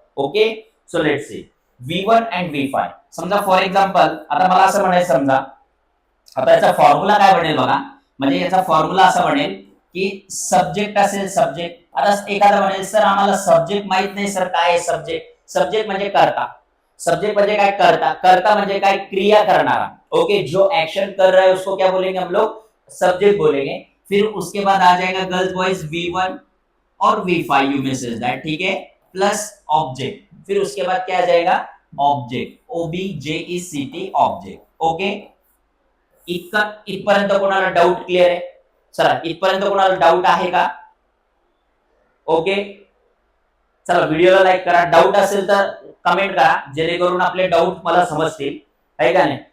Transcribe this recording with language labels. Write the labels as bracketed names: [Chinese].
[English] Okay, so let's see V1 and V5. [Marathi] समजा for example आता मला असं म्हणायचं, समजा आता याचा फॉर्म्युला काय बनेल बघा, म्हणजे याचा फॉर्म्युला असा बनेल की सब्जेक्ट असेल, सब्जेक्ट. आता एखादा म्हणेल सर आम्हाला सब्जेक्ट माहित नाही सर, काय आहे सब्जेक्ट. सब्जेक्ट म्हणजे करता, सब्जेक्ट म्हणजे काय करता, करता म्हणजे काय क्रिया करणारा. [Hindi] ओके, जो एक्शन कर रहा है उसको क्या बोलेंगे हम लोग, सब्जेक्ट बोलेंगे. फिर उसके बाद आ जाएगा गर्ल्स बॉयज V1 और V5 [English] you message that, [Hindi] ठीक है, प्लस ऑब्जेक्ट. फिर उसके बाद क्या आ जाएगा, ऑब्जेक्ट, OBJECT ऑब्जेक्ट. [Marathi] ओके, इथपर्यंत कोणाला डाऊट क्लिअर आहे? चला, इथपर्यंत कोणाला डाऊट आहे का? ओके, चला व्हिडिओला लाईक करा, डाऊट असेल तर कमेंट करा, जेणेकरून आपले डाऊट मला समजतील, आहे का नाही.